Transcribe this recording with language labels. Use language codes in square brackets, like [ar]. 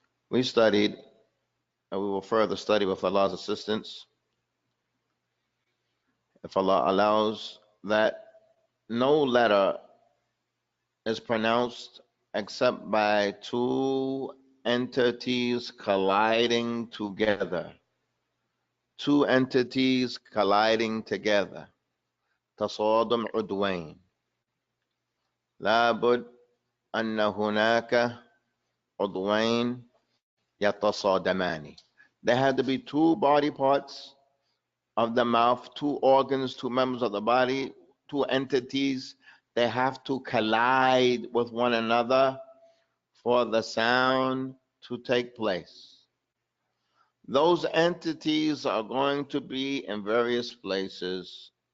[en] We studied, and we will further study with Allah's assistance, if Allah allows, that no letter is pronounced except by two entities colliding together. Two entities colliding together. [ar] تصادم عضوين. لابد أن هناك عضوين يتصادمان. [en] There had to be two body parts of the mouth, two organs, two members of the body, two entities. They have to collide with one another for the sound to take place. Those entities are going to be in various places.